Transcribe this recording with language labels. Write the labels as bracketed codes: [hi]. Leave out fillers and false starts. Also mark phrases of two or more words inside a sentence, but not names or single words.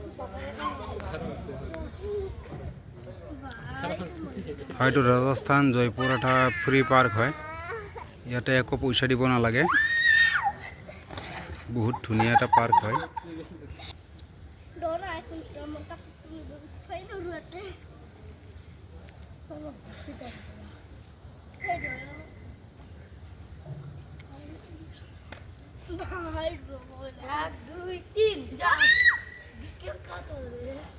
[as] হয়তো রাজস্থান জয়পুর এটা ফ্রি পার্ক হয় ইয়াতে একো পইচা দিব নালাগে বহুত ধুনিয়া এটা পার্ক হয় [bn] এক দুই তিন যা কেউ কাটো রে